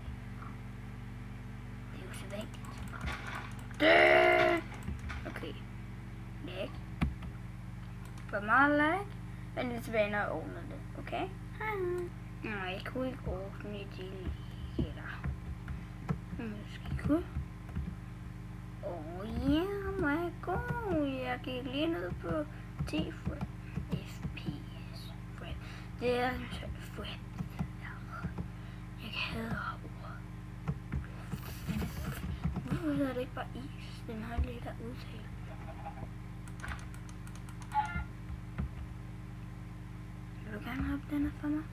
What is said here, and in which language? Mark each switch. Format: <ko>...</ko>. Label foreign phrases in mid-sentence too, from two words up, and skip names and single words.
<da>Det er jo så vigtigt. Okay. Læg. Hvor meget læg? Vend lidt tilbage, når jeg åbner det. Okay? Nej, jeg kunne ikke åbne det lige her. Måske kunne.</da> <en>Yeah, my god.</en> <da>Jeg gik lige ned på 10 FPS. Det er frame. Jeg hader ord. Hvorfor hedder det ikke bare is? Den har lidt at udtale. Vil du gerne have den her for mig?</da>